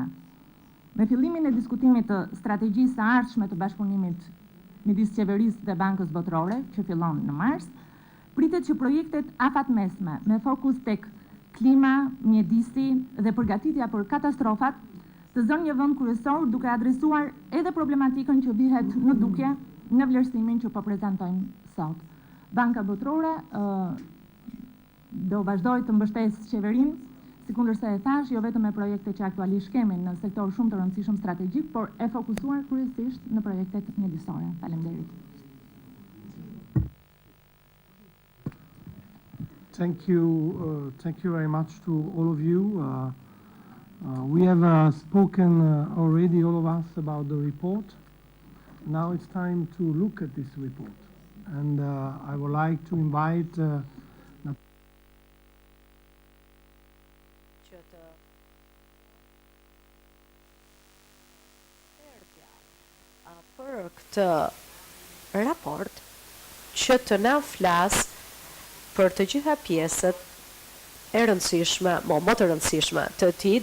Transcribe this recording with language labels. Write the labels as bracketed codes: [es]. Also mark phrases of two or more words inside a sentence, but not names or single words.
[sq] Me fillimin e diskutimit të strategjisë së ardhshme të bashkëpunimit midis qeverisë dhe Bankës Botërore, që fillon në mars, pritet që projektet afatmesme me fokus tek klima, mjedisi dhe përgatitja për katastrofat të zënë një vend kryesor duke adresuar edhe problematikën që vihet në dukje në vlerësimin që po prezantojmë sot. Banka Botërore do vazhdoj të mbështesë qeverinë, sikundërse e thash, jo vetëm me projekte që aktualisht kemi në sektor shumë të rëndësishëm strategjik, por e fokusuar kryesisht në projektet mjedisore. Faleminderit. [en] Thank you very much to all of you. We have spoken already, all of us, about the report. Now it's time to look at this report. And I would like to invite [sq] për këtë raport që të na flas për të gjitha pjesët e rëndësishme, më të rëndësishme të tij.